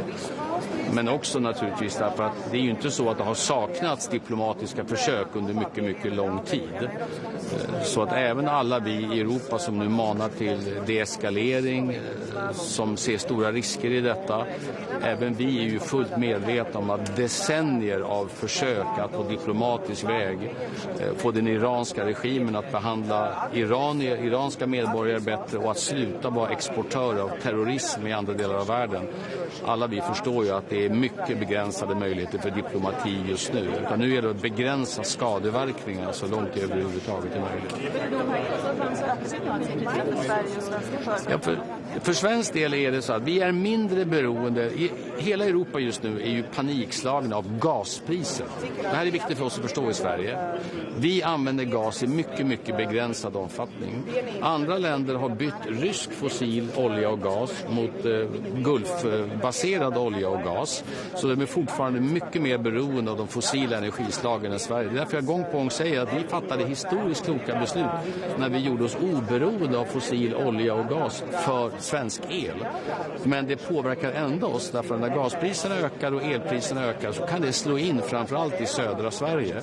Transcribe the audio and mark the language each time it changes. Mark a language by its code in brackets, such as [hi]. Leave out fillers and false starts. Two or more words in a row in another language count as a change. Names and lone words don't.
[sv] Men också naturligtvis därför att det är ju inte så att det har saknats diplomatiska försök under mycket, mycket lång tid. Så att även alla vi i Europa som nu manar till deeskalering, som ser stora risker i detta, även vi är ju fullt medvetna om att decennier av försök att på diplomatisk väg få den iranska regimen att behandla iranska medborgare bättre och att sluta vara exportörer av terrorism i andra delar av världen. Alla vi förstår ju jag att det är mycket begränsade möjligheter för diplomati just nu. Utan nu är det att begränsa skadeverkningar så långt det överhuvudtaget är möjligt. Ja, för svensk del är det så att vi är mindre beroende. Hela Europa just nu är ju panikslagna av gaspriser. Det här är viktigt för oss att förstå i Sverige. Vi använder gas i mycket begränsad omfattning. Andra länder har bytt rysk fossil olja och gas mot Gulfbaserad olja och gas. Så de är fortfarande mycket mer beroende av de fossila energislagen än Sverige. Det är därför jag gång på gång säger att vi fattade historiskt kloka beslut när vi gjorde oss oberoende av fossil olja och gas för svensk el. Men det påverkar ändå oss därför att när gaspriserna ökar och elpriserna ökar så kan det slå in framförallt i södra Sverige.